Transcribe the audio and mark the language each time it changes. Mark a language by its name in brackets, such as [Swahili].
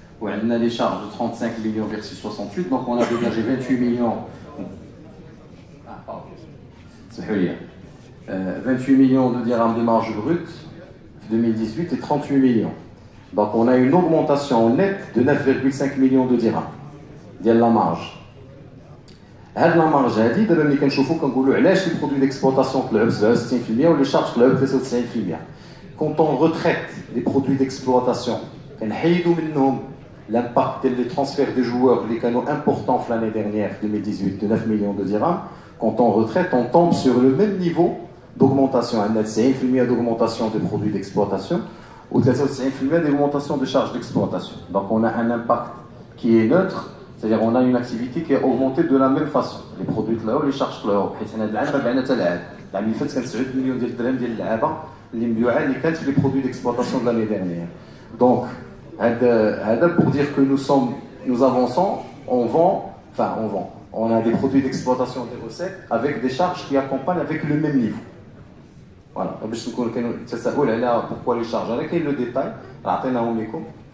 [French] On a les charges de 35 millions versus 68. Donc on a dégagé 28 millions. 28 millions de dirhams de marge brute 2018 et 38 millions. Donc on a une augmentation nette de 9,5 millions de dirhams. De la marge. [Arabic] هاد لا مارج هادي دابا ملي كنشوفو كنقولوا علاش لي برودوي ديكسبلوطاسيون طلعوا ب 67% ولي شارج طلعوا ب 93%. [French] Quand on retraite les produits d'exploitation [Arabic] كنحيدوا منهم [French] l'impact des transferts des joueurs [Arabic] اللي كانوا [French] importants l'année dernière 2018 de 9 millions de dirhams. Quand on retraite, on tombe sur le même niveau d'augmentation. On a 90% d'augmentation des produits d'exploitation ou 93% d'augmentation des charges d'exploitation. Donc on a un impact qui est neutre. C'est-à-dire on a une activité qui a augmenté de la même façon. Les produits là les charges là [Arabic] حيت حنا العام بعنا حتى العام اللي فات كان 9 مليون ديال الدرهم ديال اللعابه اللي مبيوعه اللي كانت في [French] les produits d'exploitation de l'année dernière. Donc [Arabic] هذا [French] pour dire que nous avançons, on vend. On a des produits d'exploitation des recettes avec des charges qui accompagnent avec le même niveau. Voilà, [Arabic] باش نكون كانوا تساؤل على [French] pourquoi les charges. Avec le détail, [Arabic] عطيناهم لكم.